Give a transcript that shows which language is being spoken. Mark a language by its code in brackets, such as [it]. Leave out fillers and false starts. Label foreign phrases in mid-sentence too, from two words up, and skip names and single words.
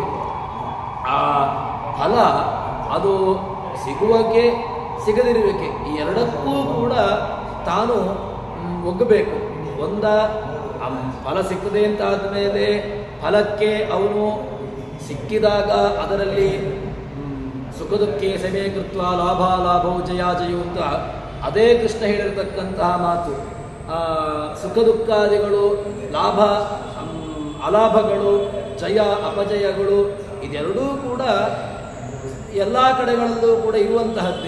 [kn] ಆ ಫಲ ಅದು ಸಿಗುವಕ್ಕೆ ಸಿಗದಿರುವಿಕೆ ಈ ಎರಡಕ್ಕೂ ಕೂಡ ತಾನು ಒಗ್ಗಬೇಕು. ಫಲ ಸಿಕ್ಕದೆ ಅಂತ ಆದಮೇಲೆ ಫಲಕ್ಕೆ ಅವನು ಸಿಕ್ಕಿದಾಗ ಅದರಲ್ಲಿ [sa] ಸುಖ ದುಃಖೇ ಸಮೇ ಕೃತ್ವ ಲಾಭವು ಜಯಾಜಯು [kn] ಅಂತ ಅದೇ ಕೃಷ್ಣ ಹೇಳಿರತಕ್ಕಂತಹ ಮಾತು. ಸುಖ ದುಃಖಾದಿಗಳು, ಲಾಭ ಅಲಾಭಗಳು, ಜಯ ಅಪಜಯಗಳು, ಇದೆರಡೂ ಕೂಡ ಎಲ್ಲ ಕಡೆಗಳಲ್ಲೂ ಕೂಡ ಇರುವಂತಹದ್ದೇ.